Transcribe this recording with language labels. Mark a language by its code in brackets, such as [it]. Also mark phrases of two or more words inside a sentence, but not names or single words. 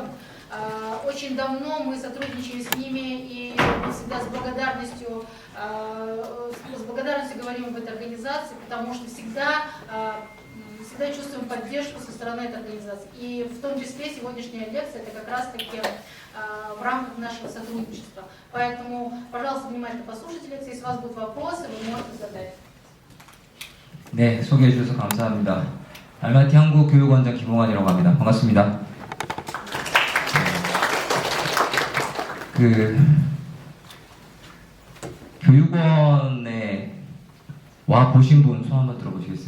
[ru] Очень давно мы сотрудничаем с ними, и мы всегда с благодарностью говорим об этой организации, потому что всегда чувствуем поддержку со стороны этой организации. И в том числе сегодняшняя лекция — это как раз-таки в рамках нашего сотрудничества. Поэтому, пожалуйста, внимательно послушайте лекцию. Если у вас будут вопросы, вы можете задать. [ko] 네, 소개해 주셔서 감사합니다. 알마티 한국교육원장 김홍환이라고 합니다. 반갑습니다. 교육원에 와 보신 분 손 한번 들어보시겠어요?